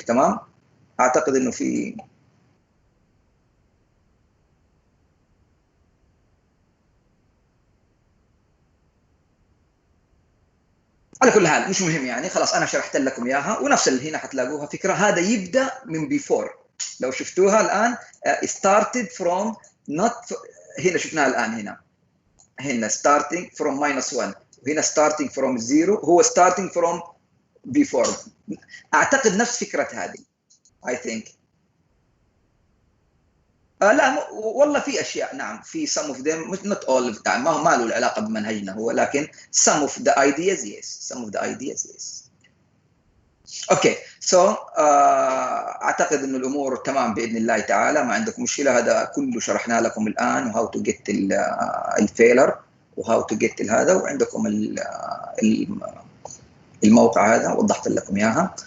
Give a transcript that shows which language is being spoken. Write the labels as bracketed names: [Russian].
[Arabic] تمام, اعتقد انه في على كل حال مش مهم يعني, خلاص انا شرحت لكم اياها ونفس اللي هنا حتلاقوها فكره. هذا يبدا من [English] before. [Arabic] لو شفتوها الان [English] started from not [Arabic] هنا شفناها الان هنا [English] starting from -1 [Arabic] وهنا [English] starting from 0 [Arabic] هو [English] starting from before. [Arabic] اعتقد نفس فكره هذه [English] I think. [Arabic] لا والله في اشياء نعم في [English] some of them not all of time [Arabic] ما له علاقه بمنهجنا هو لكن [English] some of the ideas yes [Arabic] some of the ideas yes. اوكي سو اعتقد انه الامور تمام باذن الله تعالى ما عندكم مشكله. هذا كله شرحنا لكم الان وهاو تو جيت الفيلر وهاو تو جيت هذا وعندكم الموقع هذا وضحت لكم اياها.